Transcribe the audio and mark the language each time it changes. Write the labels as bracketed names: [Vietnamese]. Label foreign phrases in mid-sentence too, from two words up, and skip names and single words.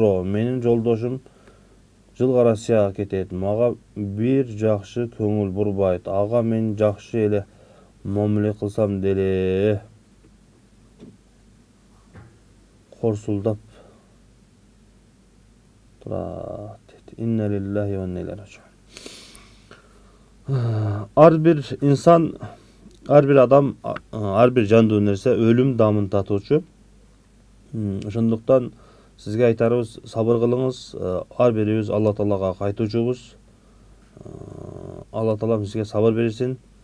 [Kyrgyz] Суроо: менин жолдошум жылга Россияга кетет, мага бир жакшы көңүл бурбайт. Ага мен жакшы эле мамиле кылсам деле. Корсулдап турат. [Arabic] إنا لله وإنا إليه راجعون. [Kyrgyz] Ар бир инсан, ар бир адам, ар бир жандуу нерсе өлүм дамын татуучу. Ошондуктан сизге айтарыбыз, сабыр кылыңыз. Ар бирибиз Алла Таалага кайтуучубуз. Алла Таалам сизге сабыр берсин.